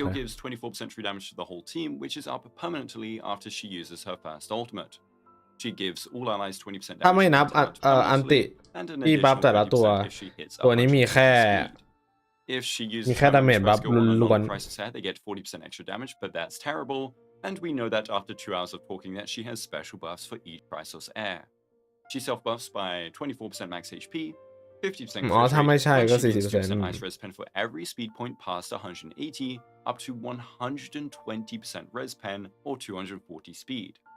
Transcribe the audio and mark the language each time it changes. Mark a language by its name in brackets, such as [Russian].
[English] Skill gives 24% true damage to the whole team, which is up permanently after she uses her first ultimate. She gives all allies 20% damage. [Thai] ถ้าไม่นับอันติที่บัฟแต่ละตัวนี้มีแค่ [English] If she uses [Thai] มีแค่ damage บัฟล้วน [English] Crisis Air, they get 40% extra damage, but that's terrible. And we know that after 2 hours of talking that she has special buffs for each Crisis Air. She self-buffs by 24% max HP, 50% [Thai] อ๋อถ้าไม่ใช่ก็ [English] 40% ice res pen for every speed point past 180, up to 120% res pen or 240 speed.